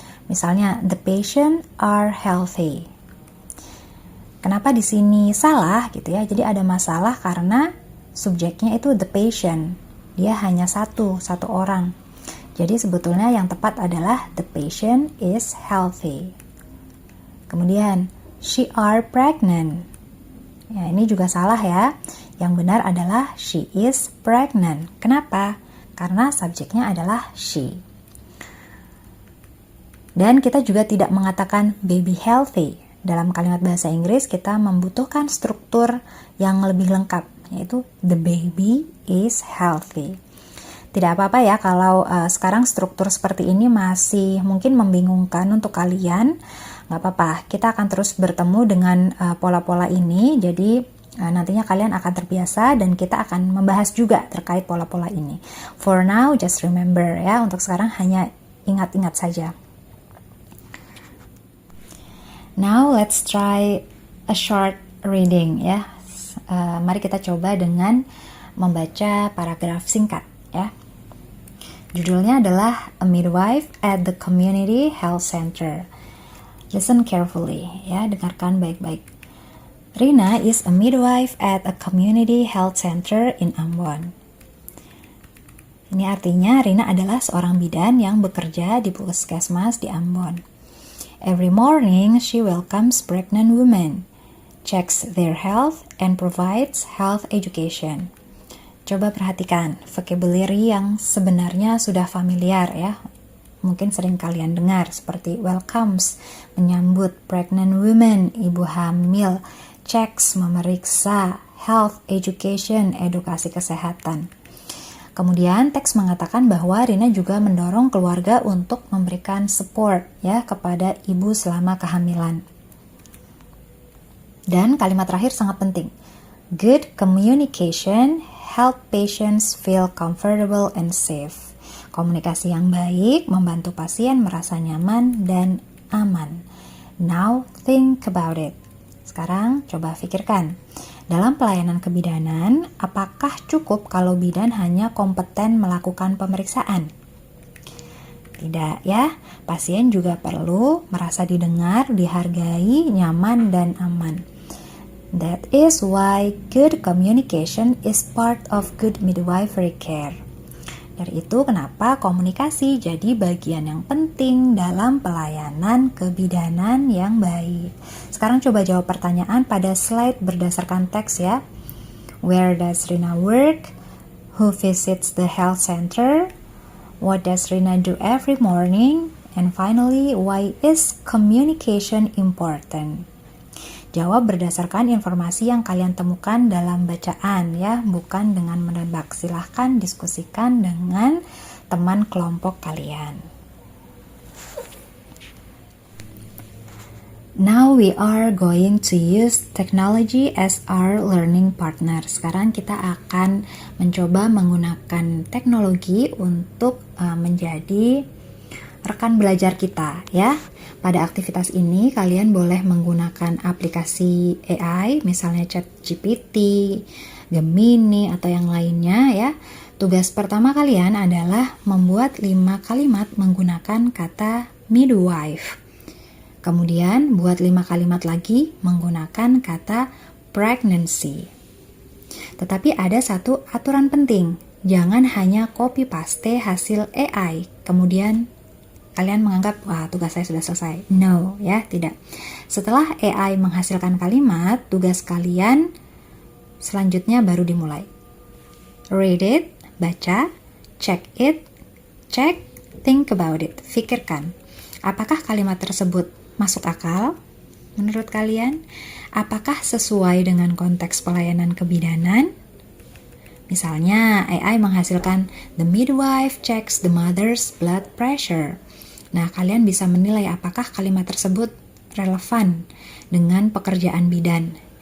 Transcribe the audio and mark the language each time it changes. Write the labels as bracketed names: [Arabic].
[Indonesian] Misalnya, [English] the patient are healthy. [Indonesian] Kenapa di sini salah gitu ya? Jadi ada masalah karena subjeknya itu the patient. Dia hanya satu orang. Jadi sebetulnya yang tepat adalah [English] the patient is healthy. [Indonesian] Kemudian, [English] she are pregnant. [Indonesian] Ya, ini juga salah ya. Yang benar adalah [English] she is pregnant. [Indonesian] Kenapa? Karena subjeknya adalah she. Dan kita juga tidak mengatakan [English] baby healthy. [Indonesian] Dalam kalimat bahasa Inggris kita membutuhkan struktur yang lebih lengkap, yaitu [English] the baby is healthy. [Indonesian] Tidak apa-apa ya kalau sekarang struktur seperti ini masih mungkin membingungkan untuk kalian. Nggak apa-apa, kita akan terus bertemu dengan pola-pola ini. Jadi nantinya kalian akan terbiasa dan kita akan membahas juga terkait pola-pola ini. [English] For now, just remember [Indonesian] ya, untuk sekarang hanya ingat-ingat saja. [English] Now let's try a short reading ya. [Indonesian] Mari kita coba dengan membaca paragraf singkat ya. Judulnya adalah A Midwife at the Community Health Center. [English] Listen carefully [Indonesian] ya, dengarkan baik-baik. [English] Rina is a midwife at a community health center in Ambon. [Indonesian] Ini artinya Rina adalah seorang bidan yang bekerja di puskesmas di Ambon. [English] Every morning she welcomes pregnant women, checks their health, and provides health education. [Indonesian] Coba perhatikan vocabulary yang sebenarnya sudah familiar ya. Mungkin sering kalian dengar seperti welcomes, menyambut pregnant women, ibu hamil, checks, memeriksa, health education, edukasi kesehatan. Kemudian teks mengatakan bahwa Rina juga mendorong keluarga untuk memberikan support ya kepada ibu selama kehamilan. Dan kalimat terakhir sangat penting. [English] Good communication help patients feel comfortable and safe. [Indonesian] Komunikasi yang baik membantu pasien merasa nyaman dan aman. [English] Now think about it. [Indonesian] Sekarang coba pikirkan. Dalam pelayanan kebidanan, apakah cukup kalau bidan hanya kompeten melakukan pemeriksaan? Tidak ya, pasien juga perlu merasa didengar, dihargai, nyaman, dan aman. [English] That is why good communication is part of good midwifery care. [Indonesian] Dari itu kenapa komunikasi jadi bagian yang penting dalam pelayanan kebidanan yang baik. Sekarang coba jawab pertanyaan pada slide berdasarkan teks ya. [English] Where does Rina work? Who visits the health center? What does Rina do every morning? And finally, why is communication important? [Indonesian] Jawab berdasarkan informasi yang kalian temukan dalam bacaan ya, bukan dengan menebak. Silahkan diskusikan dengan teman kelompok kalian. [English] Now we are going to use technology as our learning partner. [Indonesian] Sekarang kita akan mencoba menggunakan teknologi untuk menjadi rekan belajar kita ya. Pada aktivitas ini kalian boleh menggunakan aplikasi AI, misalnya ChatGPT, Gemini, atau yang lainnya ya. Tugas pertama kalian adalah membuat 5 kalimat menggunakan kata midwife. Kemudian buat 5 kalimat lagi menggunakan kata pregnancy. Tetapi ada satu aturan penting, jangan hanya copy paste hasil AI, kemudian kalian menganggap, wah tugas saya sudah selesai. No, ya, tidak. Setelah AI menghasilkan kalimat, tugas kalian selanjutnya baru dimulai. [English] Read it, [Indonesian] baca, [English] check it, check, think about it, [Indonesian] pikirkan. Apakah kalimat tersebut masuk akal menurut kalian? Apakah sesuai dengan konteks pelayanan kebidanan? Misalnya, AI menghasilkan [English] the midwife checks the mother's blood pressure. [Indonesian] Nah, kalian bisa menilai apakah kalimat tersebut relevan dengan pekerjaan bidan.